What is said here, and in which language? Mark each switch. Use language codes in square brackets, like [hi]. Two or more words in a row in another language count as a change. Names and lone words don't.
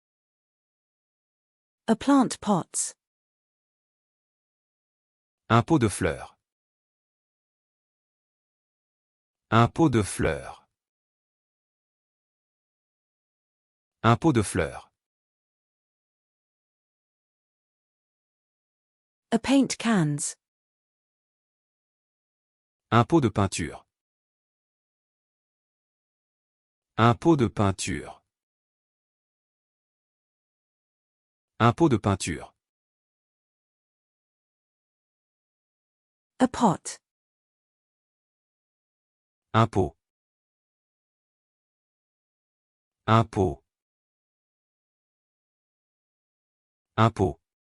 [en] A plant pots. [fr] Un pot de fleurs. Un pot de fleurs. Un pot de fleurs. [en] A paint cans. [fr] Un pot de peinture. Un pot de peinture. Un pot de peinture. [en] A pot. [fr] Un pot. Un pot. Un pot.